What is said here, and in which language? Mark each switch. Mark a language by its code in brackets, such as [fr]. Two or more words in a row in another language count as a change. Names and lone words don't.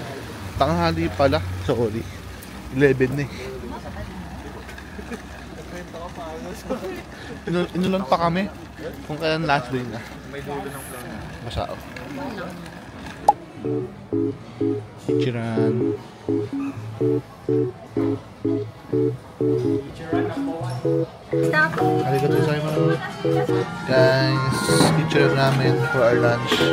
[tl] Tanghali pala. Sorry. 11 na eh. Inulan pa kami. Kung kailan last day na. Masao. Ichiran. [ja] ありがとうございます. [tl] Guys, picture namin [en] for our lunch.